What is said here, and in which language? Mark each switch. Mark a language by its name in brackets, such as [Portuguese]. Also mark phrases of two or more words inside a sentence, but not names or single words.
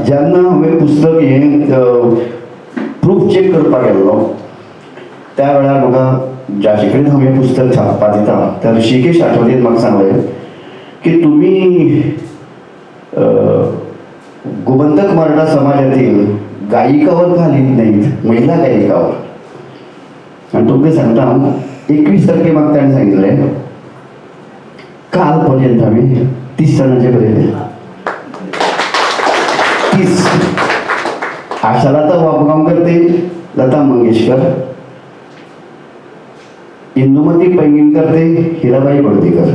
[Konkani] जेन्ना हांवें पुस्तक हें प्रूफ चेक करपाक गेल्लो त्या वेळार म्हाका ज्याचे कडेन हांव हें पुस्तक छापपाक दिता त्या ऋषिकेश आठवलेन म्हाका सांगलें की [Marathi] तुमी गोमंतक मराठा समाजातील गायिकावर का लिहित नाहीत, महिला गायिकावर. [Konkani] आणि तुमकां सांगता हांव 21 तारखे म्हाका ताणें सांगिल्लें काल पर्यंत हांवें 30 जाणांचे बरयले. 30. आशालता वापगांवकर ते लता मंगेशकर, इंदुमती पैंगीणकर ते हिराबाई बर्देकर.